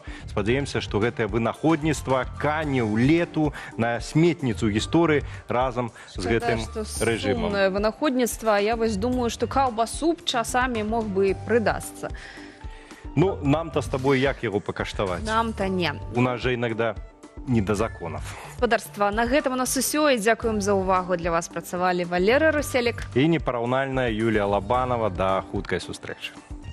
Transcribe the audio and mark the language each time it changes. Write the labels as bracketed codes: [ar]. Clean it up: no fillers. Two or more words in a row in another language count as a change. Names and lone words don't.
[be] Спадзяемся, што гэтае вынаходніцтва кане ў лету на сметніцу гісторыі разам з гэтым рэжымам. Сумнае вынаходніцтва, я вось думаю, што каўбасу часамі мог бы і прыдасца. Ну, нам-то з табой як яго пакаштаваць? Нам-то не. [ru] У нас же иногда не до законов. [be] Спадарства, на гэтым у нас усё. І дзякуем за ўвагу. Для вас працавалі Валерый Руселік і непараўнальная Юлія Лабанова. Да хуткай сустрэчы.